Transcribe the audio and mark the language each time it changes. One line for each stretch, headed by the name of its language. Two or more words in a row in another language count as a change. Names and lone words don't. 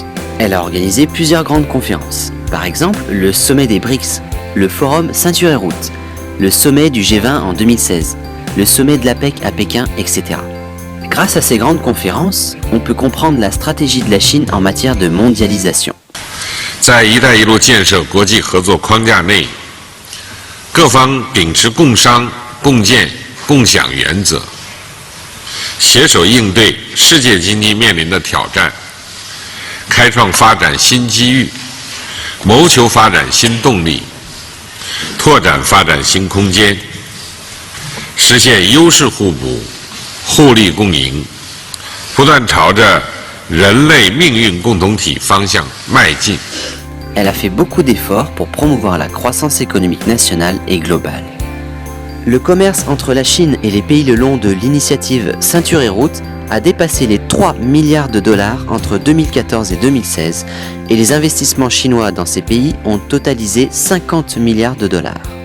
French: Elle a organisé plusieurs grandes conférences. Par exemple, le sommet des BRICS, le forum Ceinture et Route, le sommet du G20 en 2016, le sommet de l'APEC à Pékin, etc. Grâce à ces grandes conférences, on peut comprendre la stratégie de la Chine en matière de mondialisation.
Chinese: 在“一带一路”建设国际合作框架内，各方秉持共商、共建、共享原则，携手应对世界经济面临的挑战，开创发展新机遇，谋求发展新动力，拓展发展新空间，实现优势互补、互利共赢，不断朝着人类命运共同体方向迈进。
French: Elle a fait beaucoup d'efforts pour promouvoir la croissance économique nationale et globale. Le commerce entre la Chine et les pays le long de l'initiative Ceinture et Route a dépassé les 3 milliards de dollars entre 2014 et 2016 et les investissements chinois dans ces pays ont totalisé 50 milliards de dollars.